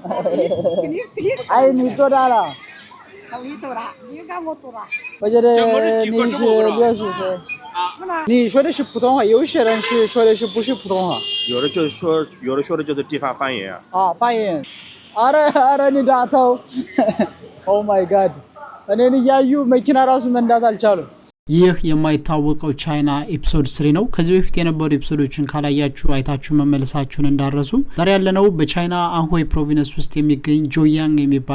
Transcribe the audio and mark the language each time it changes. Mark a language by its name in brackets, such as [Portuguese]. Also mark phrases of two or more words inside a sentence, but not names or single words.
[Chinese] 哎，你多大了？你多大？你看我多大？我觉得你是60岁。你说的是普通话，有些人是说的是不是普通话？有的说的就是地方方言啊。啊，方言。 [Amharic] አረ እኔ ዳታው [English] Oh my God [Amharic] እኔን እያዩ መኪና ራሱ መንዳት አልቻሉም። ይህ የማይታወቀው ቻይና ኤፒሶድ 3 ነው። ከዚህ በፊት የነበሩ ኤፒሶዶችን ካላያችሁ አይታችሁ መመለሳችሁን እንዳረሱ። ዛሬ ያለነው በቻይና አንሆይ ፕሮቪንስ ውስጥ የሚገኝ ጆያንግ የሚባል